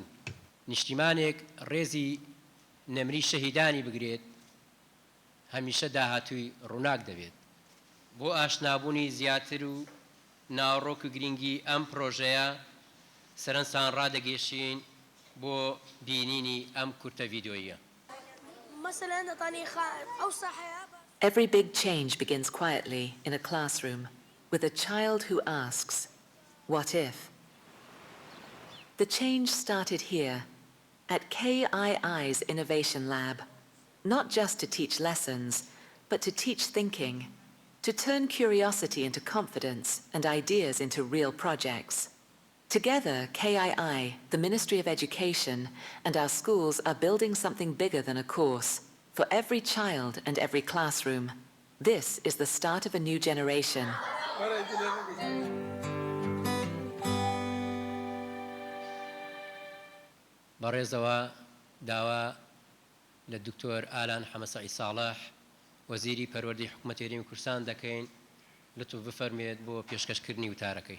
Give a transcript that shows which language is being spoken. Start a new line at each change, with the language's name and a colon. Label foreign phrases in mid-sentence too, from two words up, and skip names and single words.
Central Kurdish: نیشتیمانێک ڕێزی نەمری شەهیدانی بگرێت هەمیشە داهاتووی ڕووناک دەبێت. بۆ ئاشنابوونی زیاتر و ناوڕۆک و گرنگی ئەم پرۆژەیە سەرنجتان ڕادەگەشین بۆ بینینی ئەم کورتە ڤیدیۆیە.
English: Every big change begins quietly in a classroom with a child who asks, "What if?" The change started here at KII's Innovation Lab, not just to teach lessons, but to teach thinking, to turn curiosity into confidence and ideas into real projects. Together, KII, the Ministry of Education, and our schools are building something bigger than a course for every child and every classroom. This is the start of a new generation.
Central Kurdish: بەڕێزەوە داوا لە دکتۆر ئالان حەمەسەعی ساڵح وەزیری پەروەردەی حکوومەتی هەرێمی کوردستان دەکەین لەتوو بفەرمێت بۆ پێشکەشکردنی وتارەکەی.